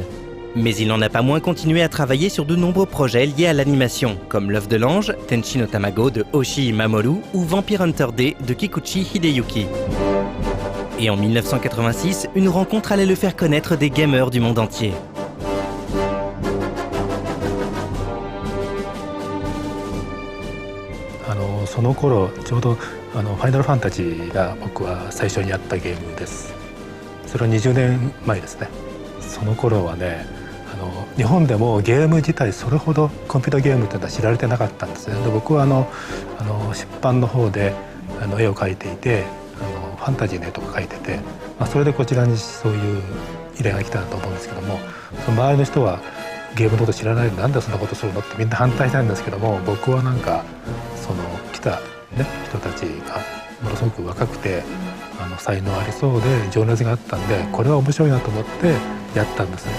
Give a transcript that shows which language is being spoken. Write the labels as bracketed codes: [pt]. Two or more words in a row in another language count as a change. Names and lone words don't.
[fr] Mais il n'en a pas moins continué à travailler sur de nombreux projets liés à l'animation, comme L'œuf de l'ange, Tenchi no Tamago de Oshii Mamoru ou Vampire Hunter D de Kikuchi Hideyuki. Et en 1986, une rencontre allait le faire connaître des gamers du monde entier. [ja] Fine Final Fantasy が僕は最初にやったゲームです。それは20年前ですね。その頃はね、日本でもゲーム自体それほどコンピュータゲームっていうのは知られてなかったんですね。で僕は出版の方で絵を描いていて、ファンタジーの絵とか描いてて、それでこちらにそういう依頼が来たと思うんですけども、その周りの人はゲームのこと知らないでなんでそんなことするのってみんな反対したんですけども、僕はなんかその来た、ね、人たちがものすごく若くて才能ありそうで情熱があったんで、これは面白いなと思ってやったんですね。